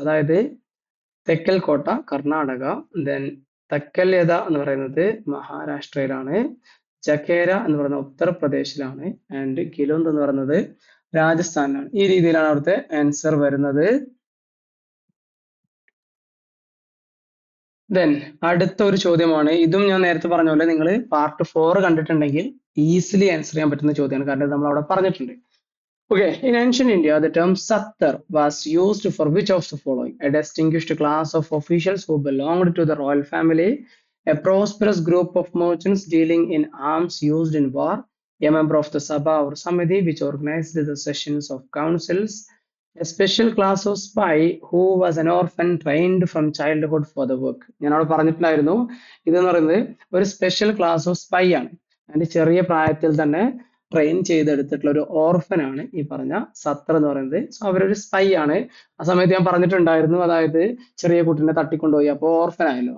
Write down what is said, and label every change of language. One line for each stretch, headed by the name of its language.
Malayalam: അതായത് തെക്കൽകോട്ട കർണാടക, ദെൻ തക്കല്യത എന്ന് പറയുന്നത് മഹാരാഷ്ട്രയിലാണ്, ചക്കേര എന്ന് പറയുന്നത് ഉത്തർപ്രദേശിലാണ്, ആൻഡ് ഗിലുന്ദ് എന്ന് പറയുന്നത് രാജസ്ഥാനിലാണ്. ഈ രീതിയിലാണ് അവിടുത്തെ ആൻസർ വരുന്നത്. ദെൻ അടുത്ത ഒരു ചോദ്യമാണ്, ഇതും ഞാൻ നേരത്തെ പറഞ്ഞ പോലെ നിങ്ങൾ പാർട്ട് 4 കണ്ടിട്ടുണ്ടെങ്കിൽ ഈസിലി ആൻസർ ചെയ്യാൻ പറ്റുന്ന ചോദ്യമാണ്, കാരണം നമ്മൾ അവിടെ പറഞ്ഞിട്ടുണ്ട്.
English: Okay, in ancient India, the term Sattar was used for which of the following? A distinguished class of officials who belonged to the royal family, a prosperous group of merchants dealing in arms used in war, a member of the Sabha or Samiti which organized the sessions of councils, a special class of spy who was an orphan trained from childhood for the work.
Malayalam: ഞാൻ അവിടെ പറഞ്ഞിട്ടുണ്ടായിരുന്നു, ഇതെന്ന് പറയുന്നത് ഒരു
English: special class of spy
Malayalam: ആണ്. അതിന്റെ ചെറിയ പ്രായത്തിൽ തന്നെ ട്രെയിൻ ചെയ്തെടുത്തിട്ടുള്ള ഒരു ഓർഫൻ ആണ് ഈ പറഞ്ഞ സത്ര എന്ന് പറയുന്നത്. സോ അവരൊരു സ്പൈ ആണ്. ആ സമയത്ത് ഞാൻ പറഞ്ഞിട്ടുണ്ടായിരുന്നു, അതായത് ചെറിയ കുട്ടീനെ തട്ടിക്കൊണ്ടുപോയി, അപ്പോൾ ഓർഫൻ ആയല്ലോ.